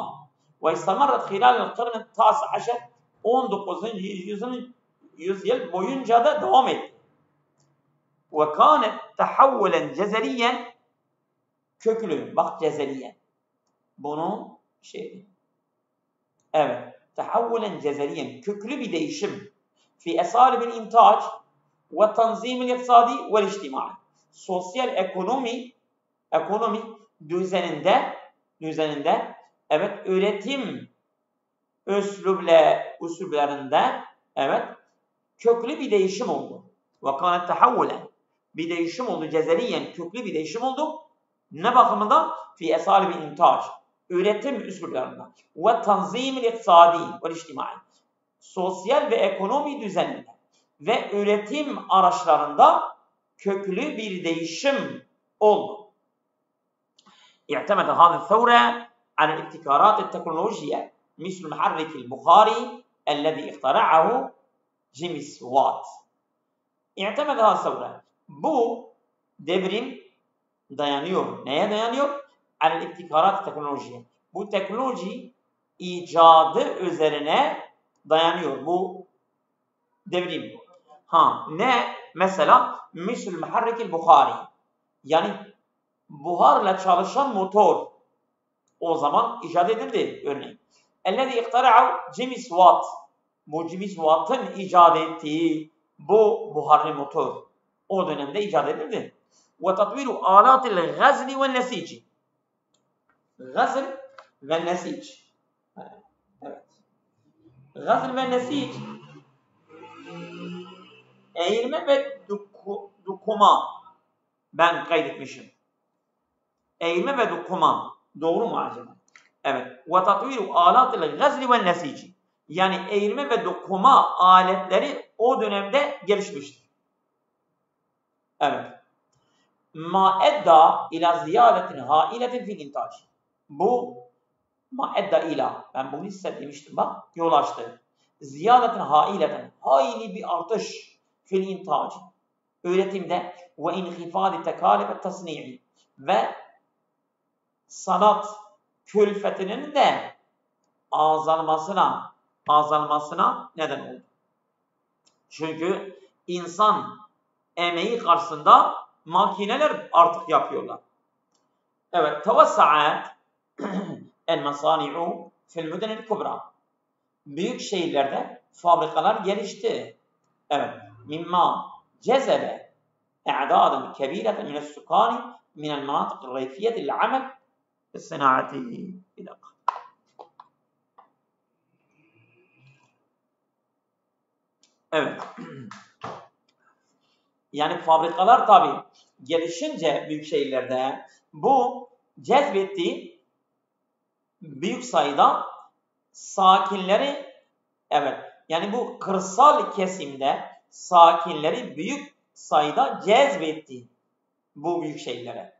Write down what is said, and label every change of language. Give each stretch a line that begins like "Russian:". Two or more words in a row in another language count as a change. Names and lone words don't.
Arabic: واستمرت خلال القرن التاسع عشر 19.
Turkish: yüzyıl boyunca da devam etti.
Arabic: وكانت تحولا جذريا köklü.
Turkish: Bak cezeriyen. Bunu evet.
Arabic: تحولا جذريا
Turkish: köklü bir değişim
Arabic: في أساليب الإنتاج والتنظيم الاقتصادي والاجتماعي
Turkish: sosyal ekonomi düzeninde evet üretim üslublarında evet köklü bir değişim oldu.
Arabic: وَكَانَتْ تَحَوُّلًا
Turkish: bir değişim oldu. Cezeriyen köklü bir değişim oldu. Ne bakımından?
Arabic: فِي أَسَالِبِ الْاِنْتَاج
Turkish: üretim üslublarında.
Arabic: وَتَنْزِيمِ الْاِقْتصَادِي وَالْاِجْتِمَاعِ
Turkish: sosyal ve ekonomi düzeninde ve üretim araçlarında köklü bir değişim oldu.
Arabic: اعتمد هذه الثورة على الابتكارات التكنولوجية مثل المحرك البخاري الذي اخترعه جيمس وات. اعتمد هذه الثورة.
Turkish: Bu devrim dayanıyor. Neye dayanıyor?
Arabic: على الابتكارات التكنولوجية.
Turkish: Bu teknoloji icadı üzerine dayanıyor. Bu devrim. Ne?
Arabic: Mesela مثل المحرك البخاري.
Turkish: Yani buharla çalışan motor o zaman icat edildi örneğin.
Arabic: اَلَّذِي اِقْتَرَعَوْ James Watt.
Turkish: Bu James Watt'ın icat ettiği bu buharlı motor o dönemde icat edildi.
Arabic: وَتَطْوِيرُ آلَاتِ الْغَزْلِ وَالنَّسِيجِ غزل ونسيج.
Turkish: Evet.
Arabic: غزل ونسيج
Turkish: eğilme ve dokuma ben kaydetmişim. Eğilme ve dokuma. Doğru mu acaba? Evet.
Arabic: وَتَطْوِيرُ آلَاتِ الْغَزْلِ وَالنَّسِيجِ
Turkish: yani eğilme ve dokuma aletleri o dönemde gelişmiştir. Evet.
Arabic: مَا اَدَّى اِلَى زِيَادَةٍ هَائِلَةٍ فِي الْاِنْتَاجِ
Turkish: Bu
Arabic: مَا اَدَّى
Turkish: ben bunu hissetmiştim bak yol açtı.
Arabic: زِيَادَةٍ هَائِلَةٍ
Turkish: hayli bir artış
Arabic: في الإنتاج
Turkish: üretimde ve
Arabic: انخفاض تكاليف التصنيع
Turkish: ve sanat külfetinin de azalmasına neden oldu. Çünkü insan emeği karşısında makineler artık yapıyorlar.
Arabic: Evet, توسعت المصانع في المدن الكبرى.
Turkish: Büyük şehirlerde fabrikalar gelişti. Evet,
Arabic: مما جذب اعدادا كبيرة من السكان من المناطق الريفية للعمل في الصناعة.
Turkish: Evet. Yani fabrikalar tabii gelişince büyük şehirlerde bu cezbettiği büyük sayıda sakinleri evet yani bu kırsal kesimde sakinleri büyük sayıda cezbetti bu büyük şehirlere.